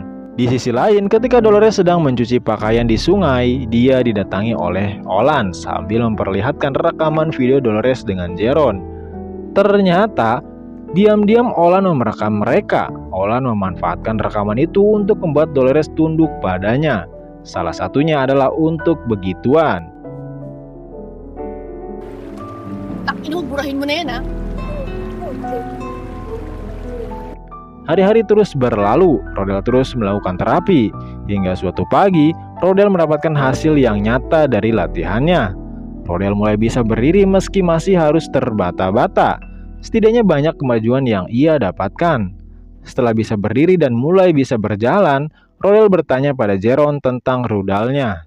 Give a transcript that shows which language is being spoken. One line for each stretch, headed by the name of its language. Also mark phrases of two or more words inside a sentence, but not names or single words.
Indonesian: Di sisi lain, ketika Dolores sedang mencuci pakaian di sungai, dia didatangi oleh Olan sambil memperlihatkan rekaman video Dolores dengan Jeron. Ternyata, diam-diam Olan merekam mereka. Olan memanfaatkan rekaman itu untuk membuat Dolores tunduk padanya. Salah satunya adalah untuk begituan.
Filipino: Tak inuburahin mo na yan, ha?
Indonesian: Hari-hari terus berlalu, Rodel terus melakukan terapi. Hingga suatu pagi, Rodel mendapatkan hasil yang nyata dari latihannya. Rodel mulai bisa berdiri meski masih harus terbata-bata. Setidaknya banyak kemajuan yang ia dapatkan. Setelah bisa berdiri dan mulai bisa berjalan, Rodel bertanya pada Jeron tentang rudalnya.